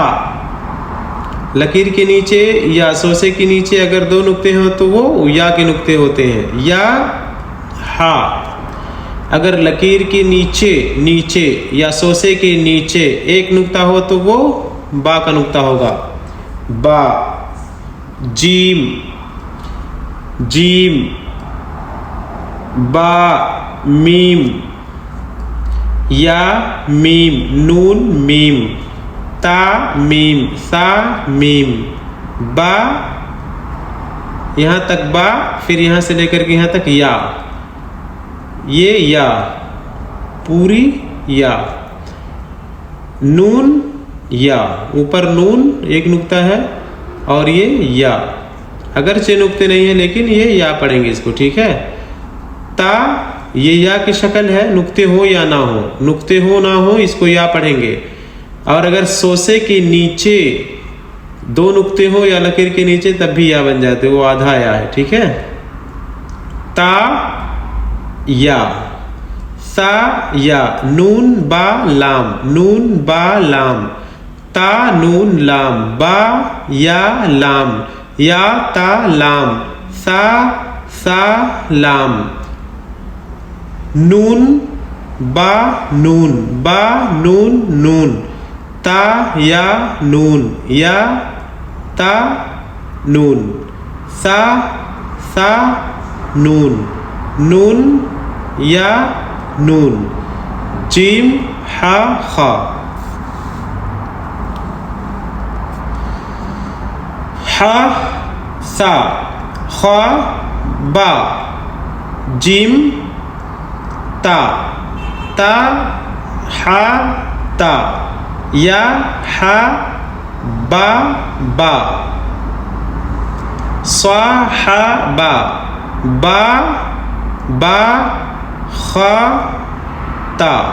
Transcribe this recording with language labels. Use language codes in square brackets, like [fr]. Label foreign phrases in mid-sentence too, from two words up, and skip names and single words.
[ur] لکیر کے نیچے یا سوسے کے نیچے اگر دو نقطے ہوں تو وہ یا کے نقطے ہوتے ہیں. یا ہا. اگر لکیر کے نیچے یا سوسے کے نیچے ایک نقطہ ہو تو وہ با کا نقطہ ہوگا. با. جیم با. میم یا میم. نون میم. تا میم. سا میم. با یہاں تک با, پھر یہاں سے لے کر کے یہاں تک یا. یہ یا پوری یا. نون یا, اوپر نون ایک نقطہ ہے اور یہ یا, اگرچہ نقطے نہیں ہیں لیکن یہ یا پڑھیں گے اس کو, ٹھیک ہے. تا یہ یا کی شکل ہے, نقطے ہو یا نہ ہو. نقطے ہو نہ ہو اس کو یا پڑھیں گے. اور اگر سوسے کے نیچے دو نقطے ہو یا لکیر کے نیچے تب بھی یا بن جاتے, وہ آدھا یا ہے, ٹھیک ہے. تا یا. سا یا. نون با لام. نون با لام. تا نون لام. با یا لام. یا تا لام. سا لام. نون با نون. با نون نون. تا یا نون. یا تا نون. سا نون. نون یا نون. جیم ہا خا. ہا سا. خا با. جیم تا. تا ہا تا. یا ہا با. صا ہا با. با خا تا.